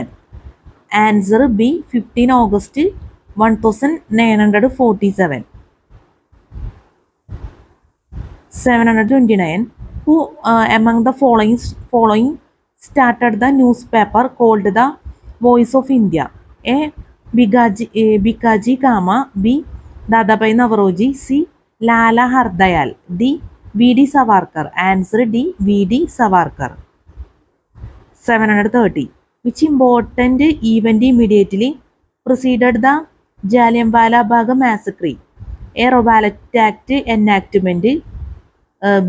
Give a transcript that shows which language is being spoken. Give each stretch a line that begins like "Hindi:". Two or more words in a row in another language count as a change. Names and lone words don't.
English: Answer B. 15 August 1947. 729. Who among the following started the newspaper called the Voice of India? A. Bikaji Kama. B. Dadabhai Naoroji. C. Lala Hardayal. D. V.D. Savarkar. Answer D. V.D. Savarkar. 730. Which important event immediately preceded the Jallianwala Bagh massacre? A. Rowlatt Act enactment. B.